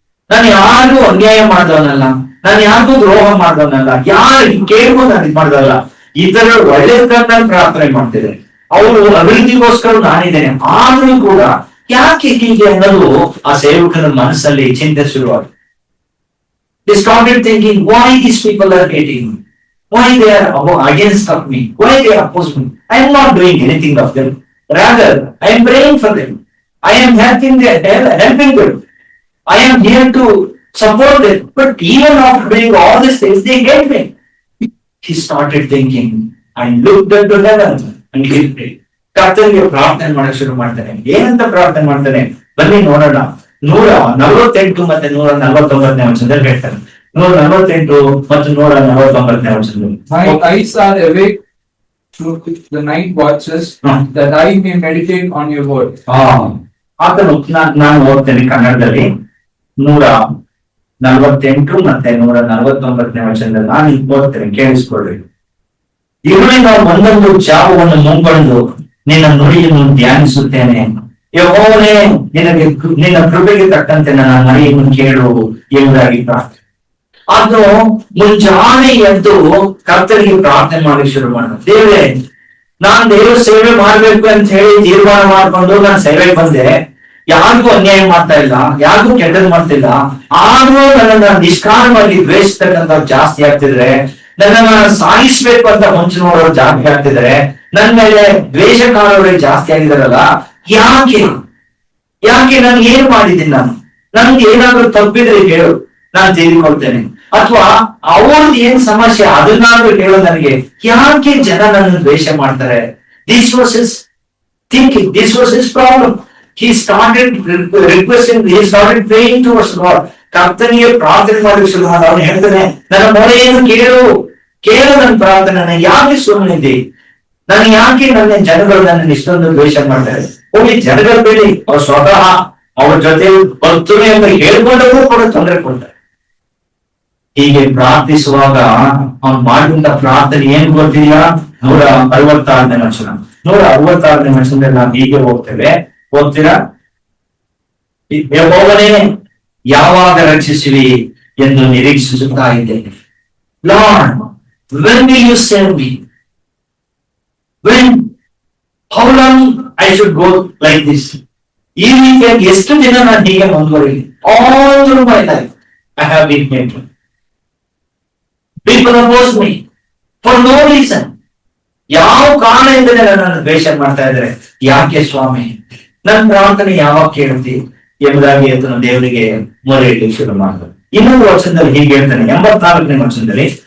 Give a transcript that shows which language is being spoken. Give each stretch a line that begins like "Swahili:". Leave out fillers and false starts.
Kannada: ನಾನು ಯಾರಿಗೂ ಅನ್ಯಾಯ ಮಾಡಿದವನಲ್ಲ, ನಾನು ಯಾರಿಗೂ ದ್ರೋಹ ಮಾಡಿದವನಲ್ಲ, ಯಾರು ಕೇಳ್ಬೋದು ನಾನು ಇದು ಮಾಡ್ದಲ್ಲ, ಇತರ ಒಳ್ಳೆದನ್ನ ಪ್ರಾರ್ಥನೆ ಮಾಡ್ತಿದೆ, ಅವರು ಅಭಿವೃದ್ಧಿಗೋಸ್ಕರ ನಾನಿದ್ದೇನೆ, ಆದ್ರೂ ಕೂಡ ಯಾಕೆ ಹೀಗೆ ಅನ್ನೋದು ಆ ಸೇವಕನ ಮನಸ್ಸಲ್ಲಿ ಚಿಂತೆ ಶುರುವಾಗಿದೆ.
English: They started thinking, why these people are hating me? Why they are against of me? Why they oppose me? I am not doing anything of them. Rather, I am praying for them. I am helping them. I am here to support them. But even after doing all these things, they hate me. He started thinking and looked into heaven and he prayed.
Kannada: ಕರ್ತನಿಗೆ ಪ್ರಾರ್ಥನೆ ಮಾಡಕ್ ಶುರು ಮಾಡ್ತಾನೆ. ಏನಂತ ಪ್ರಾರ್ಥನೆ ಮಾಡ್ತಾನೆ ಬನ್ನಿ ನೋಡೋಣ. 148 ಮತ್ತೆ 149ನೇ ವಚನದಲ್ಲಿ ಹೇಳ್ತಾನೆ. 148 ಮತ್ತು 149ನೇ ವಚನದಲ್ಲಿ,
English: My eyes are awake through the night watches, that I may meditate on your word.
Kannada: ಆತನು ನಾನು ಓದ್ತೇನೆ ಕನ್ನಡದಲ್ಲಿ 148 ಮತ್ತೆ 149ನೇ ವಚನದಲ್ಲಿ ನಾನು ಓದ್ತೇನೆ, ಕೇಳಿಸ್ಕೊಳ್ರಿ. ಇರುಳಿನ ಒಂದೊಂದು ಜಾವವನ್ನು ಮುಂಬಂದು ನಿನ್ನ ನುಡಿಯನ್ನು ಧ್ಯಾನಿಸುತ್ತೇನೆ. ಯೆಹೋವನೇ, ನಿನ್ನ ಕೃಪೆಗೆ ತಕ್ಕಂತೆ ನನ್ನ ಮನೆಯನ್ನು ಕೇಳು ಎಂಬುದಾಗಿ ಪ್ರಾರ್ಥನೆ. ಅದು ಮುಂಜಾನೆ ಎದ್ದು ಕರ್ತನಿಗೆ ಪ್ರಾರ್ಥನೆ ಮಾಡಿ ಶುರು ಮಾಡ. ದೇವರೇ, ನಾನ್ ದೇವ್ರ ಸೇವೆ ಮಾಡ್ಬೇಕು ಅಂತ ಹೇಳಿ ತೀರ್ಮಾನ ಮಾಡ್ಕೊಂಡು ನಾನು ಸೇವೆಗೆ ಬಂದೆ. ಯಾರಿಗೂ ಅನ್ಯಾಯ ಮಾಡ್ತಾ ಇಲ್ಲ, ಯಾರಿಗೂ ಕೆಟ್ಟದ್ ಮಾಡ್ತಿಲ್ಲ. ಆದ್ರೂ ನನ್ನನ್ನ ನಿಷ್ಕಾರಣವಾಗಿ ದ್ವೇಷಿಸ್ತಕ್ಕಂಥ ಜಾಸ್ತಿ ಆಗ್ತಿದ್ರೆ, ನನ್ನನ್ನ ಸಾಯಿಸ್ಬೇಕು ಅಂತ ಹೊಂಚು ನೋಡೋರು ಜಾಸ್ತಿ ಆಗ್ತಿದ್ರೆ, ನನ್ನ ಮೇಲೆ ದ್ವೇಷಕಾರವರೇ ಜಾಸ್ತಿ ಆಗಿದಾರಲ್ಲ, ಯಾಕೆ ನಾನು ಏನ್ ಮಾಡಿದ್ದೀನಿ? ನನ್ಗೆ ಏನಾದ್ರೂ ತಪ್ಪಿದ್ರೆ ಹೇಳು, ನಾನು ತಿಳಿದುಕೊಳ್ತೇನೆ. ಅಥವಾ ಅವ್ರದ್ದು ಏನ್ ಸಮಸ್ಯೆ ಅದನ್ನಾದ್ರೂ ಹೇಳು ನನಗೆ. ಯಾಕೆ ಜನ ನನ್ನ ದ್ವೇಷ ಮಾಡ್ತಾರೆ?
English: This was his thinking, this was his problem. He started requesting, he started praying towards God.
Kannada: ಕರ್ತನಿಗೆ ಪ್ರಾರ್ಥನೆ ಮಾಡಿ ಶುರು ಮಾಡ. ಅವನು ಹೇಳ್ತಾನೆ, ನನ್ನ ಮೊರೆಯನ್ನು ಕೇಳು ನನ್ನ ಪ್ರಾರ್ಥನೆ. ಯಾಕೆ ಸುಮ್ಮನಿದ್ದಿ? ನಾನು ಯಾಕೆ ನನ್ನ ಜನಗಳು ನನ್ನ ಇಷ್ಟೊಂದು ದ್ವೇಷ ಮಾಡ್ತಾರೆ? ಹೋಗಿ ಜನಗಳು ಬೇಡಿ, ಅವ್ರು ಸ್ವತಃ ಅವ್ರ ಜೊತೆ ಬರ್ತೀನಿ ಅಂತ ಹೇಳ್ಕೊಂಡರೂ ಕೂಡ ತೊಂದರೆ ಕೊಡ್ತಾರೆ. ಹೀಗೆ ಪ್ರಾರ್ಥಿಸುವಾಗ ಅವ್ನು ಮಾಡಿದಂತ ಪ್ರಾರ್ಥನೆ ಏನ್ ಗೊತ್ತಿಲ್ಲ? 166ನೇ ವಚನ. 166ನೇ ವಚನದಲ್ಲಿ ನಾವು ಹೀಗೆ ಹೋಗ್ತೇವೆ, ಓದ್ತೀರಾ? ಯೆಹೋವನೇ, ಯಾವಾಗ ರಕ್ಷಿಸುವಿ ಎಂದು ನಿರೀಕ್ಷಿಸುತ್ತಾ ಇದ್ದೇನೆ.
English: Lord, when will you save me? When? How long I should go like this?
Kannada: ಈ ರೀತಿಯಾಗಿ ಎಷ್ಟು ದಿನ ನಾನು ಹೀಗೆ ಮುಂದುವರಿಲಿ?
English: All through my life I have been hated. People oppose me for no reason.
Kannada: ಯಾವ ಕಾರಣದಿಂದಲೇ ನನ್ನನ್ನು ದ್ವೇಷ ಮಾಡ್ತಾ ಇದ್ದಾರೆ. ಯಾಕೆ ಸ್ವಾಮಿ? ನನ್ನ ಪ್ರಾರ್ಥನೆ ಯಾವಾಗ ಕೇಳ್ತಿ ಎಂಬುದಾಗಿ ಆತನು ದೇವರಿಗೆ ಮೊರೆ ಇಡಲಿಕ್ಕೆ ಶುರು ಮಾಡಿದ. ಇನ್ನೊಂದು ವಚನದಲ್ಲಿ ಹೀಗೆ ಹೇಳ್ತಾನೆ, 84ನೇ ವಚನದಲ್ಲಿ.